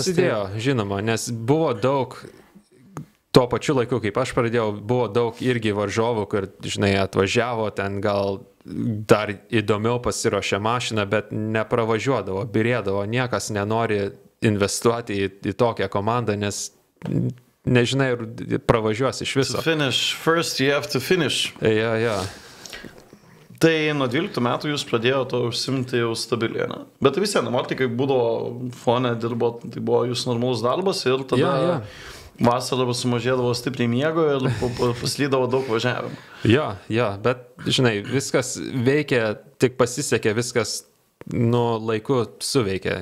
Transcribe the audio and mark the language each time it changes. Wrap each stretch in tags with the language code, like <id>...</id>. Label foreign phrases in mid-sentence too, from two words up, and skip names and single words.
<lt>Susidėjo, žinoma, nes buvo daug, tuo pačiu laiku, kaip aš pradėjau, buvo daug irgi varžovų, kur, žinai, atvažiavo, ten gal dar įdomiau pasiruošė mašiną, bet nepravažiuodavo, birėdavo, niekas nenori investuoti į tokią komandą, nes... nežinai, ir pravažiuos iš viso.</lt> <en>To finish, first you have to finish.</en> <lt>Ja. Tai nuo 12 metų jūs pradėjote užsimti jau stabiliai, ne? Bet vis vien, kai būdavo fone dirbo, tai buvo jūsų normalus darbas ir tada vasarą sumažėdavo stipriai miego ir paslydavo daug važiavimų. Jo, bet, žinai, viskas veikia, tik pasisekė, viskas laiku suveikia.</lt>